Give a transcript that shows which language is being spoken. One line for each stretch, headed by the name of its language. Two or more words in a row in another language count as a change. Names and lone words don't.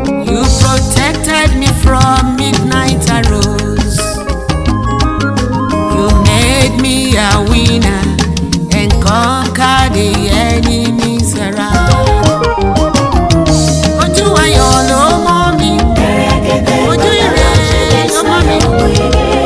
English: You protected me from midnight arrows. You made me a winner and conquered the enemies around.
Yoruba: Ojú ayọ̀ ló mọ́ mi. Pẹ̀rẹ̀gẹ̀dẹ̀ Ojú bàbá ire ló jí mi ló mọ́ sáyọ̀ mi. ọmọ ege.